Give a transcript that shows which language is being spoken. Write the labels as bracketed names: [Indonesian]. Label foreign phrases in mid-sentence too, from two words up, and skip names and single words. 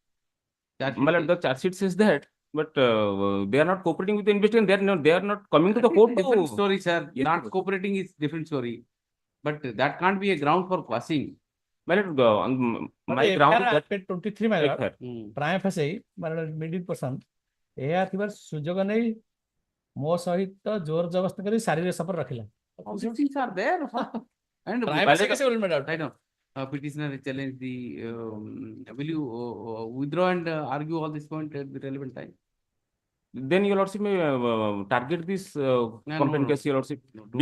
[English] My lord, the charge sheet says that, but they are not cooperating with the investigation. They are not coming to the court. Different story, sir. Yes, Not cooperating is different story. But that can't be a ground for quashing. My lord, on my ground is that 23, my lord. Prima facie, my lord, middle person. [Odia] ଏହା ଥିବାର ସୁଯୋଗ ନେଇ ମୋ ସହିତ ଜୋର ଜବରଦସ୍ତ କରି ଶାରୀରିକ ସମ୍ପର୍କ ରଖିଲା। [English] All these things are there. And Privacy कैसे will made out? I know. Petitioner challenge the, will you withdraw and argue all this point at the relevant time? Then your lordship may target this complaint no. case, your lordship, No, don't.